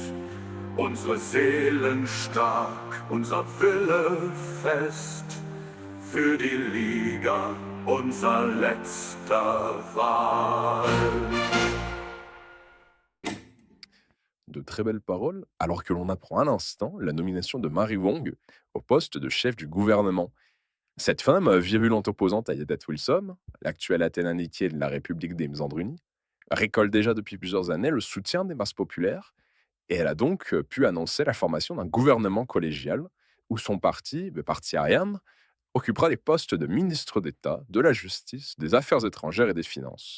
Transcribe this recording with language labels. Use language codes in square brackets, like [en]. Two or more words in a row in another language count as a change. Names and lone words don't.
[de] Unsere Seelen stark, unser Wille fest, für die Liga unser letzter Wahl. [fr] De très belles paroles, alors que l'on apprend à l'instant la nomination de Mary Wong au poste de chef du gouvernement. Cette femme, virulente opposante à Yadet Wilson, l'actuel Athènes héritier de la République des Misandruni, récolte déjà depuis plusieurs années le soutien des masses populaires et elle a donc pu annoncer la formation d'un gouvernement collégial où son parti, le parti Ariane, occupera les postes de ministre d'État, de la Justice, des Affaires étrangères et des Finances.